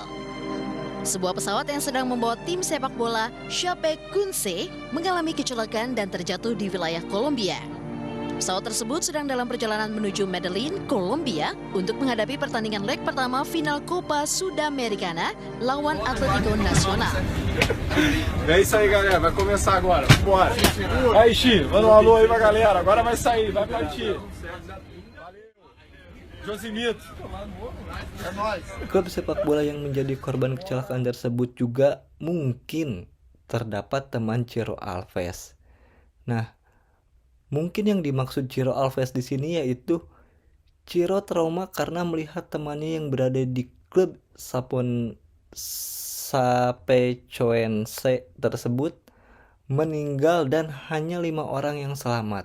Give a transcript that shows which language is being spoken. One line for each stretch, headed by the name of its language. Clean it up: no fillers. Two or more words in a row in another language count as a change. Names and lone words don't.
Indonesian: Sebuah pesawat yang sedang membawa tim sepak bola Chapecoense mengalami kecelakaan dan terjatuh di wilayah Kolombia. Pesawat tersebut sedang dalam perjalanan menuju Medellin, Kolombia untuk menghadapi pertandingan leg pertama final Copa Sudamericana lawan Atletico Nacional.
Portuguese: É isso aí, galera. Vai começar agora. Bora. Aí, Chi, manda um alô aí pra galera. Agora vai sair, vai partir. Josimito. É nóis.
Indonesian: Klub sepak bola yang menjadi korban kecelakaan tersebut juga mungkin terdapat teman Ciro Alves. Nah, mungkin yang dimaksud Ciro Alves di sini yaitu Ciro trauma karena melihat temannya yang berada di klub Sapecoense tersebut meninggal dan hanya 5 orang yang selamat.